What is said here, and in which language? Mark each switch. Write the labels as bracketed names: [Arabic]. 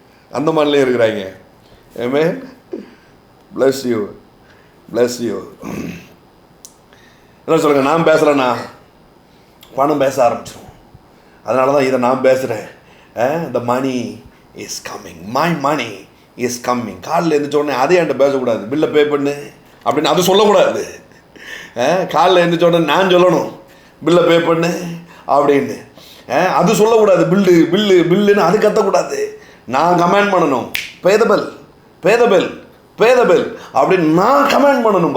[Tamil] அந்த மாதிரிலையும் இருக்கிறாங்க. ஆமென். [English] bless you, bless you. [Tamil] என்ன சொல்லுங்கள், நான் பேசுகிறேன்னா பணம் பேச ஆரம்பிச்சிடும். அதனால தான் இதை நான் பேசுகிறேன். [English] the money is coming, my money is coming. [Tamil] காலில் எழுந்திரிச்சோடனே அதே என்கிட்ட பேசக்கூடாது, பில்லை பே பண்ணு அப்படின்னு அது சொல்லக்கூடாது. காலில் எழுந்திரிச்சோடனே நான் சொல்லணும், பில்லை பே பண்ணு அப்படின்னு. அது சொல்லக்கூடாது, பில்லு பில்லு பில்லுன்னு அது கத்தக்கூடாது. நான் கமெண்ட் பண்ணணும், [English] pay the bill, pay the bill, pay the bill [Tamil] அப்படின்னு நான் கமெண்ட் பண்ணணும்.